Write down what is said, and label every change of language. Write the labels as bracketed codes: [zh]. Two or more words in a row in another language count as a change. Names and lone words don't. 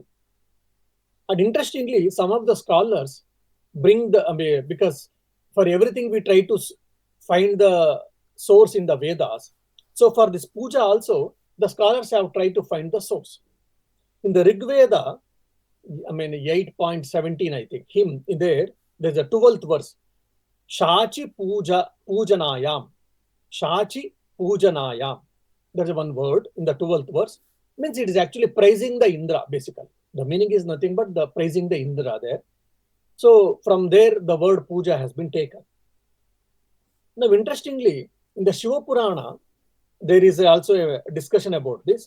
[en] And interestingly, some of the scholars bring because for everything we try to find the source in the Vedas. So for this puja also, the scholars have tried to find the source. In the Rig Veda, 8.17, I think, there's a 12th verse. [sa] Shachi pujanayam. Shachi pujanayam. [en] There's one word in the 12th verse. Means it is actually praising the Indra, basically. The meaning is nothing but the praising the Indra there. So from there, the word puja has been taken. Now, interestingly, in the Shiva Purana, there is also a discussion about this.